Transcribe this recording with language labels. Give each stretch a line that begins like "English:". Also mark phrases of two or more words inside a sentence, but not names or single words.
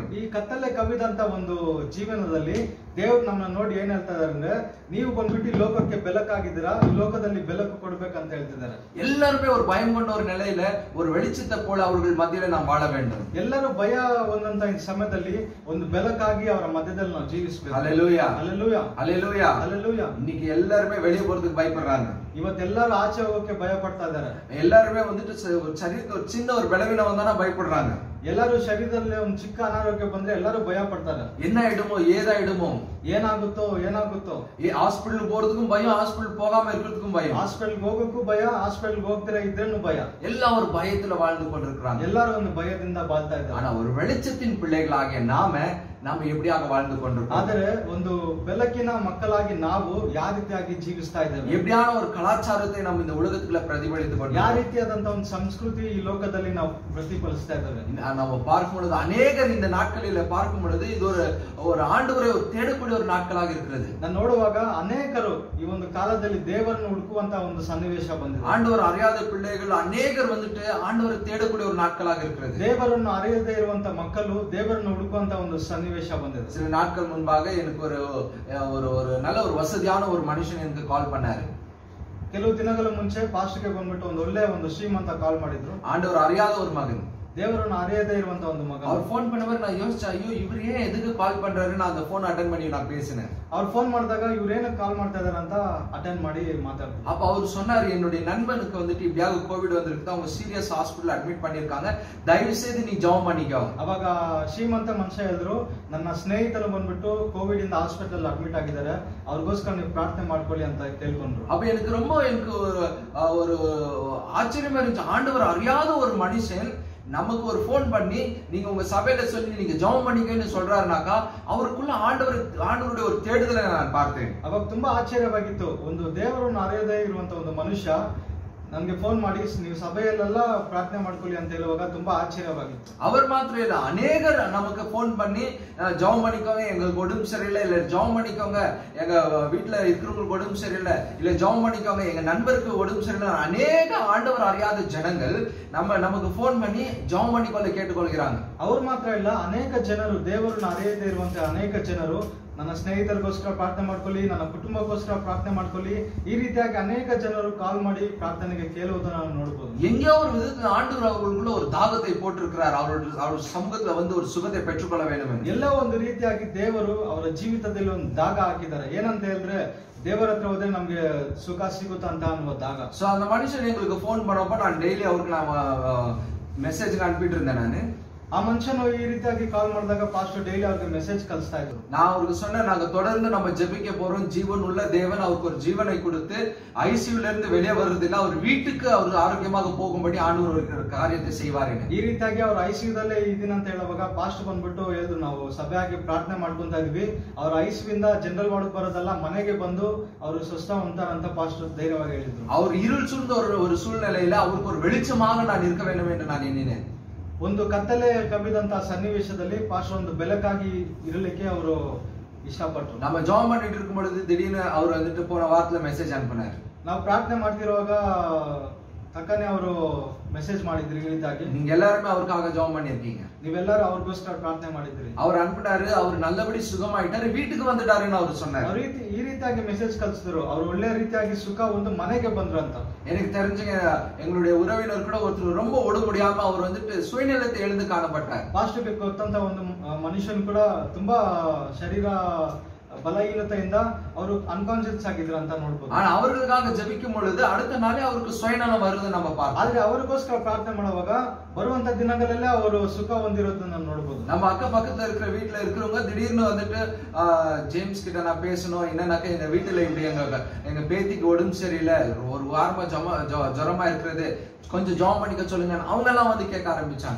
Kannada: ಈ ಕತ್ತಲೆ ಕವಿದಂತ ಒಂದು ಜೀವನದಲ್ಲಿ ದೇವರು ನಮ್ಮನ್ನ ನೋಡಿ ಏನ್ ಹೇಳ್ತಾ ಇದ್ದಾರೆ ಅಂದ್ರೆ, ನೀವು ಬಂದ್ಬಿಟ್ಟು ಈ ಲೋಕಕ್ಕೆ ಬೆಳಕಾಗಿದ್ದೀರಾ, ಈ ಲೋಕದಲ್ಲಿ ಬೆಳಕು ಕೊಡ್ಬೇಕಂತ ಹೇಳ್ತಿದ್ದಾರೆ.
Tamil: எல்லாருமே ஒரு பயம் கொண்ட ஒரு நிலையில ஒரு வெளிச்சத்தை போல அவர்கள் மத்தியில நாம் வாழ வேண்டும்.
Kannada: ಎಲ್ಲರೂ ಭಯ ಒಂದಂತ ಈ ಸಮಯದಲ್ಲಿ ಒಂದು ಬೆಳಕಾಗಿ ಅವರ ಮಧ್ಯದಲ್ಲಿ ನಾವು ಜೀವಿಸಬೇಕು.
Tamil: அல்லேலூயா, அல்லேலೂಯಾ, அல்லேலூயா, அல்லேலூಯಾ. இன்னைக்கு எல்லாருமே வெளியே போறதுக்கு பயப்படுறாங்க.
Kannada: ಇವತ್ತೆಲ್ಲರೂ ಆಚೆ ಹೋಗಕ್ಕೆ ಭಯ ಪಡ್ತಾ ಇದ್ದಾರೆ.
Tamil: எல்லாருமே வந்துட்டு சரீரத்துக்கு ஒரு சின்ன ஒரு பலவீனம் வந்தானா பயப்படுறாங்க.
Kannada: ಎಲ್ಲರೂ ಶರೀರದಲ್ಲಿ ಒಂದು ಚಿಕ್ಕ ಅನಾರೋಗ್ಯ ಬಂದ್ರೆ ಎಲ್ಲರೂ ಭಯ ಪಡ್ತಾರೆ.
Tamil: என்ன ஆயிடுமோ ஏதாயிடுமோ,
Kannada: ಏನಾಗುತ್ತೋ ಏನಾಗುತ್ತೋ.
Tamil: ஹாஸ்பிடல் போறதுக்கும் பயம், ஹாஸ்பிடல் போகாம இருக்கிறதுக்கும் பயம்,
Kannada: ಹಾಸ್ಪಿಟಲ್ ಹೋಗೋಕ್ಕೂ ಭಯ, ಹಾಸ್ಪಿಟಲ್ ಹೋಗ್ತಿರ ಇದ್ರೇನು ಭಯ.
Tamil: எல்லாம் ஒரு பயத்துல வாழ்ந்து கொண்டிருக்கிறாங்க.
Kannada: ಎಲ್ಲರೂ ಒಂದು ಭಯದಿಂದ ಬಾಳ್ತಾ ಇದ್ದಾರೆ.
Tamil: ஆனா ஒரு வெளிச்சத்தின் பிள்ளைகளாகிய நாம எப்படியாக வாழ்ந்து கொண்டிருக்கோம்?
Kannada: ಆದರೆ ಒಂದು ಬೆಳಕಿನ ಮಕ್ಕಳಾಗಿ ನಾವು ಯಾವ ರೀತಿಯಾಗಿ ಜೀವಿಸ್ತಾ ಇದ್ದೇವೆ?
Tamil: எப்படியான ஒரு கலாச்சாரத்தை நம்ம இந்த உலகத்துக்குள்ள பிரதிபலித்து
Kannada: ಯಾವ
Tamil: கொண்டிருக்கோம்?
Kannada: ರೀತಿಯಾದಂತ ಒಂದು ಸಂಸ್ಕೃತಿ ಈ ಲೋಕದಲ್ಲಿ ನಾವು ಪ್ರತಿಫಲಿಸ್ತಾ ಇದ್ದೇವೆ?
Tamil: நம்ம பார்க்கும் பொழுது அநேகர் இந்த நாட்களில பார்க்கும் பொழுது இது ஒரு ஆண்டவரை தேடக்கூடிய ஒரு நாட்களாக இருக்கிறது.
Kannada: ನಾನು ನೋಡುವಾಗ ಅನೇಕರು ಈ ಒಂದು ಕಾಲದಲ್ಲಿ ದೇವರನ್ನು ಹುಡುಕುವಂತ ಒಂದು ಸನ್ನಿವೇಶ ಬಂದಿದೆ.
Tamil: ஆண்டவர் அறியாத பிள்ளைகள் அநேகர் வந்துட்டு ஆண்டவரை தேடக்கூடிய ஒரு நாட்களாக இருக்கிறது.
Kannada: ದೇವರನ್ನು ಅರಿಯದೇ ಇರುವಂತ ಮಕ್ಕಳು ದೇವರನ್ನು ಹುಡುಕುವಂತ ಒಂದು ಸನ್ನಿವೇಶ ಬಂದಿದೆ.
Tamil: சில நாட்கள் முன்பாக எனக்கு ஒரு நல்ல ஒரு வசதியான ஒரு மனுஷன் எனக்கு கால் பண்ணாரு.
Kannada: ಕೆಲವು ದಿನಗಳ ಮುಂಚೆ ಪಾಸ್ಟರ್ಗೆ ಬಂದ್ಬಿಟ್ಟು ಒಂದು ಒಳ್ಳೆ ಒಂದು ಶ್ರೀಮಂತ ಕಾಲ್ ಮಾಡಿದ್ರು.
Tamil: ஆண்டவர் அறியாத ஒரு மகன்,
Kannada: ದೇವರನ್ನು ಅರಿಯದೇ ಇರುವಂತ ಒಂದು ಮಗ.
Tamil: அவர் போன் பண்ணவர் நான் யோசிச்சேன், ஐயோ இவர் ஏன் எதுக்கு கால் பண்றாரு? நான் அந்த
English: phone attend
Tamil: பண்ணி நான் பேசினேன்.
Kannada: ಅವ್ರು ಫೋನ್ ಮಾಡಿದಾಗ ಇವ್ರೇನು ಕಾಲ್ ಮಾಡ್ತಾ ಇದಾರೆ ಅಂತ ಅಟೆಂಡ್ ಮಾಡಿ ಮಾತಾಡ್ತಾರೆ.
Tamil: அப்ப அவர் சொன்னாரு, என்னுடைய நண்பனுக்கு வந்துட்டு இப்படியாக கோவிட் வந்திருக்கு, அவங்க
English: serious hospital admit
Tamil: பண்ணிருக்காங்க, தயவு செய்து நீ ஜெபம் பண்ணிக்கோ.
Kannada: ಅವಾಗ ಶ್ರೀಮಂತ ಮನುಷ್ಯ ಹೇಳಿದ್ರು, ನನ್ನ ಸ್ನೇಹಿತರು ಬಂದ್ಬಿಟ್ಟು ಕೋವಿಡ್ ಇಂದ
English: hospital admit
Kannada: ಆಗಿದ್ದಾರೆ, ಅವ್ರಿಗೋಸ್ಕರ ನೀವು ಪ್ರಾರ್ಥನೆ ಮಾಡ್ಕೊಳ್ಳಿ ಅಂತ ಕೇಳ್ಕೊಂಡ್ರು.
Tamil: அப்ப எனக்கு ஒரு ஆச்சரியமா இருந்துச்சு. ஆண்டவர் அறியாத ஒரு மனுஷன் நமக்கு ஒரு போன் பண்ணி நீங்க உங்க சபையில சொல்லி நீங்க ஜெபம் பண்ணிக்கன்னு சொல்றாருனாக்கா அவருக்குள்ள ஆண்டவருடைய ஒரு தேடுதலை நான் பார்த்தேன்.
Kannada: ಅವಾಗ ತುಂಬಾ ಆಶ್ಚರ್ಯವಾಗಿತ್ತು. ಒಂದು ದೇವರನ್ನು ಅರಿಯದೇ ಇರುವಂತ ಒಂದು ಮನುಷ್ಯ ನನಗೆ ಫೋನ್ ಮಾಡಿ ನೀವು ಸಭೆಯಲ್ಲೆಲ್ಲ ಪ್ರಾರ್ಥನೆ ಮಾಡ್ಕೊಳ್ಳಿ ಅಂತ ಹೇಳುವಾಗ ತುಂಬಾ ಆಶ್ಚರ್ಯವಾಗಿತ್ತು.
Tamil: அவர் மாத்திரம் இல்ல, அநேகர் நமக்கு போன் பண்ணி ஜெபம் பண்ணிக்கோங்க, எங்களுக்கு உடம்பு சரியில்லை, இல்ல ஜெபம் பண்ணிக்கோங்க, எங்க வீட்டுல இருக்கிறவங்களுக்கு உடம்பு சரியில்லை, இல்ல ஜெபம் பண்ணிக்கோங்க, எங்க நண்பருக்கு உடம்பு சரியில்லை. அநேக ஆண்டவர் அறியாத ஜனங்கள் நமக்கு போன் பண்ணி ஜெபம் பண்ணிக்கொள்ள கேட்டுக்கொள்கிறாங்க.
Kannada: ಅವ್ರು ಮಾತ್ರ ಇಲ್ಲ, ಅನೇಕ ಜನರು ದೇವರನ್ನು ಅರಿಯದೇ ಇರುವಂತ ಅನೇಕ ಜನರು ನನ್ನ ಸ್ನೇಹಿತರಿಗೋಸ್ಕರ ಪ್ರಾರ್ಥನೆ ಮಾಡ್ಕೊಳ್ಳಿ, ನನ್ನ ಕುಟುಂಬಕ್ಕೋಸ್ಕರ ಪ್ರಾರ್ಥನೆ ಮಾಡ್ಕೊಳ್ಳಿ, ಈ ರೀತಿಯಾಗಿ ಅನೇಕ ಜನರು ಕಾಲ್ ಮಾಡಿ ಪ್ರಾರ್ಥನೆಗೆ ಕೇಳುವುದನ್ನು ನಾವು ನೋಡಬಹುದು.
Tamil: எங்கேயோ ஒரு விதத்தில் ஆண்டவர் அவர்களுக்குள்ள ஒரு தாகத்தை போட்டிருக்கிறார், அவருடைய சமூகத்துல வந்து ஒரு சுகத்தை பெற்றுக்கொள்ள வேண்டும் என்று.
Kannada: ಎಲ್ಲ ಒಂದು ರೀತಿಯಾಗಿ ದೇವರು ಅವರ ಜೀವಿತದಲ್ಲಿ ಒಂದು ದಾಗ ಹಾಕಿದ್ದಾರೆ. ಏನಂತ ಹೇಳಿದ್ರೆ ದೇವರ ಹತ್ರ ಹೋದ್ರೆ ನಮ್ಗೆ ಸುಖ ಸಿಗುತ್ತಾ ಅಂತ ಅನ್ನುವ ದಾಗ.
Tamil: சோ அந்த மனுஷன் எங்களுக்கு போன் பண்ணப்ப நான் டெய்லி அவருக்கு நான் மெசேஜ் அனுப்பிட்டு இருந்தேன். நானு
Kannada: ಆ ಮನುಷ್ಯನು ಈ ರೀತಿಯಾಗಿ ಕಾಲ್ ಮಾಡಿದಾಗ ಪಾಸ್ಟರ್ ಡೈಲಿ ಅವ್ರಿಗೆ ಮೆಸೇಜ್ ಕಳಿಸ್ತಾ ಇದ್ರು.
Tamil: நான் அவருக்கு சொன்னேன், நாங்க தொடர்ந்து நம்ம ஜெபிக்க போறோம், ஜீவன் உள்ள தேவன் அவருக்கு ஒரு ஜீவனை கொடுத்து ஐசியூல இருந்து வெளியே வருது இல்ல, அவர் வீட்டுக்கு அவர் ஆரோக்கியமாக போகும்படி ஆண்டவர் ஒரு காரியத்தை செய்வார்.
Kannada: ಈ ರೀತಿಯಾಗಿ ಅವ್ರು ಐಸಿಯುದಲ್ಲೇ ಇದೀನಿ ಅಂತ ಹೇಳುವಾಗ ಪಾಸ್ಟರ್ ಬಂದ್ಬಿಟ್ಟು ಹೇಳಿದ್ರು, ನಾವು ಸಭೆಯಾಗಿ ಪ್ರಾರ್ಥನೆ ಮಾಡ್ಕೊಂತ ಇದೀವಿ, ಅವ್ರ ಐಸಿಯುವಿಂದ
English: general ward
Kannada: ಬರೋದಲ್ಲ, ಮನೆಗೆ ಬಂದು ಅವರು ಸ್ವಸ್ಥ ಹೊಂತಾರಂತ ಪಾಸ್ಟರ್ ಧೈರ್ಯವಾಗಿ ಹೇಳಿದ್ರು.
Tamil: அவர் இருள் சூழ்ந்த ஒரு சூழ்நிலையில அவருக்கு ஒரு வெளிச்சமாக நான் இருக்க வேண்டும் என்று நான் எண்ணினேன்.
Kannada: ಒಂದು ಕತ್ತಲೆ ಕಬ್ಬಿದಂತ ಸನ್ನಿವೇಶದಲ್ಲಿ ಪಾಸ್ಟರ್ ಒಂದು ಬೆಳಕಾಗಿ ಇರಲಿಕ್ಕೆ ಅವರು ಇಷ್ಟಪಟ್ಟರು.
Tamil: நம்ம ஜெபம் பண்ணிட்டு இருக்கும் பொழுது திடீர்னு அவர் வந்துட்டு போன வாரத்துல மெசேஜ் அனுப்பினார்.
Kannada: ನಾವು ಪ್ರಾರ್ಥನೆ ಮಾಡ್ತಿರುವಾಗ ತಕ್ಕನೆ ಅವರು ಮೆಸೇಜ್ ಮಾಡಿದ್ರಿ, ಈ ರೀತಿಯಾಗಿ
Tamil: நீங்க எல்லாருமே அவருக்காக ஜெபம் பண்ணிருக்கீங்க,
Kannada: ನೀವೆಲ್ಲರೂ ಅವ್ರಿಗೋಸ್ಕರ ಪ್ರಾರ್ಥನೆ ಮಾಡಿದ್ರಿ.
Tamil: அவர் அனுப்பினாரு, அவர் நல்லபடி சுகமாயிட்டாரு, வீட்டுக்கு வந்துட்டாருன்னு அவர் சொன்னார்.
Kannada: ಈ ರೀತಿಯಾಗಿ ಮೆಸೇಜ್ ಕಳಿಸಿದ್ರು, ಅವ್ರು ಒಳ್ಳೆ ರೀತಿಯಾಗಿ ಸುಖ ಒಂದು ಮನೆಗೆ ಬಂದ್ರು ಅಂತ.
Tamil: எனக்கு தெரிஞ்சுங்க, எங்களுடைய உறவினர் கூட ஒருத்தர் ரொம்ப உடம்பு முடியாம அவர் வந்துட்டு சுயநலத்தை எழுந்து காணப்பட்டார்.
Kannada: ಪಾಸ್ಟರ್ಗೆ ಗೊತ್ತಂತ ಒಂದು ಮನುಷ್ಯನ್ ಕೂಡ ತುಂಬಾ ಶರೀರ ಬಲಹೀನತೆಯಿಂದ ಅವರು ಅನ್ಕಾನ್ಶಿಯಸ್ ಆಗಿದ್ರು ಅಂತ ನೋಡ್ಬೋದು.
Tamil: ஆனா அவர்களுக்காக ஜெபிக்கும் பொழுது அடுத்த நாளே அவருக்கு சுயநலம் வருது நம்ம பார்க்கலாம்.
Kannada: ಆದ್ರೆ ಅವರಿಗೋಸ್ಕರ ಪ್ರಾರ್ಥನೆ ಮಾಡುವಾಗ ಬರುವಂತ ದಿನಗಳಲ್ಲೇ ಅವರು ಸುಖ ಹೊಂದಿರೋದನ್ನ ನೋಡ್ಬೋದು.
Tamil: நம்ம அக்க பக்கத்துல இருக்கிற வீட்டுல இருக்கிறவங்க திடீர்னு வந்துட்டு ஜேம்ஸ் கிட்ட நான் பேசணும், என்னன்னாக்க எங்க வீட்டுல இப்படி எங்க பேத்திக்கு உடம்பு சரியில்லை, ஒரு வாரமா ஜுரமா இருக்கிறது, கொஞ்சம் ஜெபம் பண்ணிக்க சொல்லுங்க, அவங்க எல்லாம் வந்து கேட்க ஆரம்பிச்சாங்க.